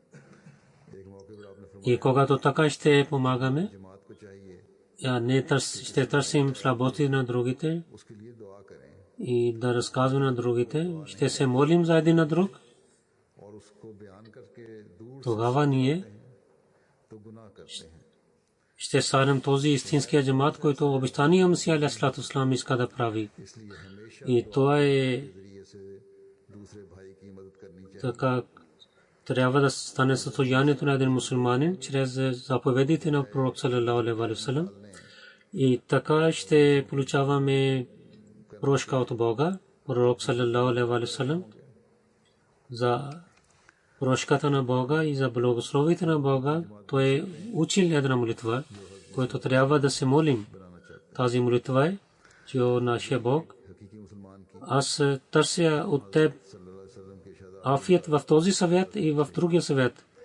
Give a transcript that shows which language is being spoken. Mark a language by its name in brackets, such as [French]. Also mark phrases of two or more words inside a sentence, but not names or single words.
[Bulgarian] И когато така ще помагаме, ще търсим слабости на другите и да разказваме на другите, ще се молим за един на друг, тогава ние ще станем този истинския джамат, който обещания Месия [Arabic] عليه الصلاة والسلام [Bulgarian] иска да прави. И това е така, трябва да стане състоянието на един мусулманин чрез заповедите на пророк [Arabic] صلى الله عليه وسلم. [Bulgarian] И така ще получаваме прошка от Бога. Пророк [Arabic] صلى الله عليه وسلم [Bulgarian] за прошката на Бога и за благословите на Бога, той учил една молитва, която трябва да се молим. Тази молитва е, че о нашия Бог, аз търся от теб афият в този свят и в другия свят.